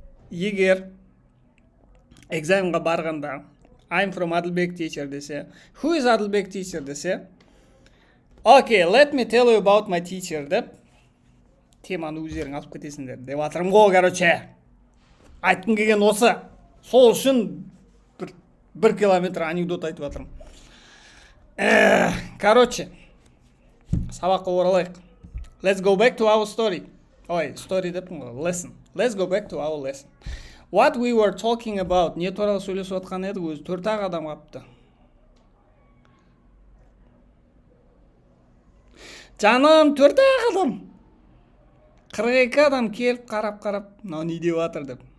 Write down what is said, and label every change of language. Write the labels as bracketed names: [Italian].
[Kazakh] Егер экзаменға барғанда [English] I'm from Әділбек teacher [Kazakh] десе, [English] who is Әділбек teacher [Kazakh] десе, [English] okay, let me tell you about my teacher [Kazakh] деп, теманы өздерің алып кетесіңдер деп атырым ғой, короче. Айтқым келген осы. Сол үшін бір километр анекдот айтып атырым. Короче, сабаққа оралайық. [English] Let's go back to our story. Story [Kazakh] деппін ғой, [English] lesson. Let's go back to our lesson. What we were talking about, [Kazakh] не туралы сөйлесіп отқан едік, өзі 4 адам қапты. Жаным, 4 адам. 42 адам келіп, қарап, мынау не деп жатыр деп.